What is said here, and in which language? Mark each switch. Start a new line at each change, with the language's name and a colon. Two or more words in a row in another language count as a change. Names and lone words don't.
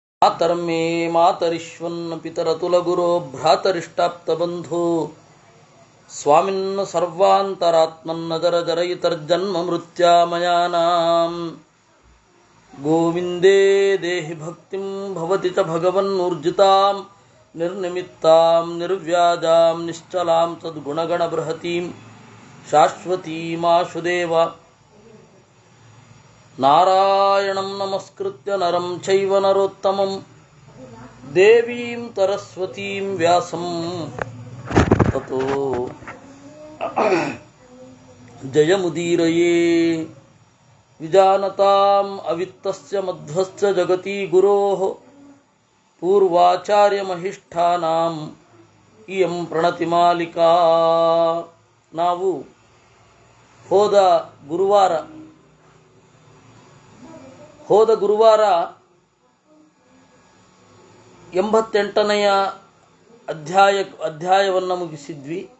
Sanskrit: मातर्मे मातरिश्वन् पितरतुलगुरो भ्रातरिष्टाप्तबन्धु स्वामिन् सर्वान्तरात्मन्नजर जरयितर्जन्म मृत्यामयानां गोविन्दे देहि भक्तिं भवति च भगवन्नूर्जितां निर्निमित्तां निर्व्याजां निश्चलां सद्गुणगण बृहतीं शाश्वतीमाशुदेव नारायणं नमस्कृत्य नरं चैव नरोत्तमं देवीं सरस्वतीं व्यासं ततो जयमुदीरये विजानतां अवित्तस्य मध्वस्य जगति गुरोः पूर्वाचार्यमहिष्ठानां इयं प्रणतिमालिका.
Kannada: ನಾವು ಹೋದ ಗುರುವಾರ 88ನೆಯ ಅಧ್ಯಾಯವನ್ನು ಮುಗಿಸಿದ್ವಿ.